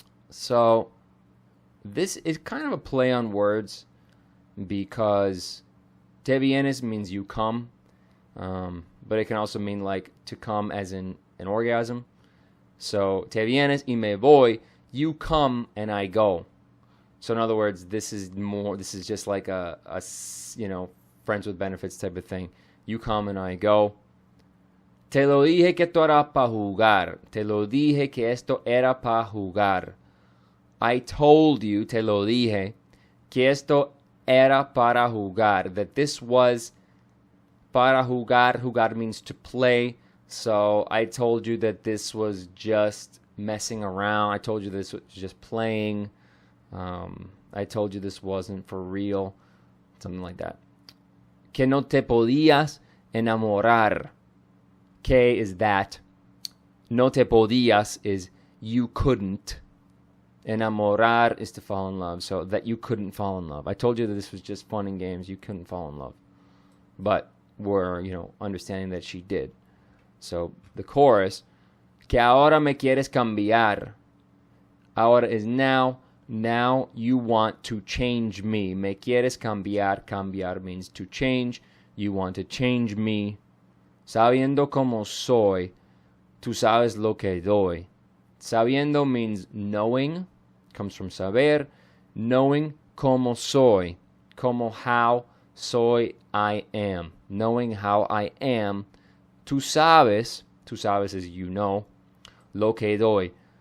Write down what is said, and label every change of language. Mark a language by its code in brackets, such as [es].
[en] So this is kind of a play on words, because te vienes means you come, but it can also mean like to come as in an orgasm. So [es] te vienes y me voy, [en] you come and I go. So in other words, this is just like a friends with benefits type of thing. You come and I go. [es] Te lo dije que esto era pa' jugar. Te lo dije que esto era pa' jugar. [en] I told you, [es] te lo dije, que esto era para jugar. [en] That this was para jugar. Jugar means to play. So I told you that this was just messing around. I told you this was just playing. I told you this wasn't for real. Something like that. [es] Que no te podías enamorar. [en] Que is that. No te podías is you couldn't. Enamorar is to fall in love. So that you couldn't fall in love. I told you that this was just fun and games. You couldn't fall in love. But we're, understanding that she did. So the chorus, [es] que ahora me quieres cambiar. [en] Ahora is now. Now you want to change me. [es] Me quieres cambiar. [en] Cambiar means to change. You want to change me. [es] Sabiendo como soy, tú sabes lo que doy. [en] Sabiendo means knowing. Comes from saber. Knowing como soy. Como how. Soy, I am. Knowing how I am. [es] Tú sabes. Tú sabes [en] is you know. [es] Lo que doy.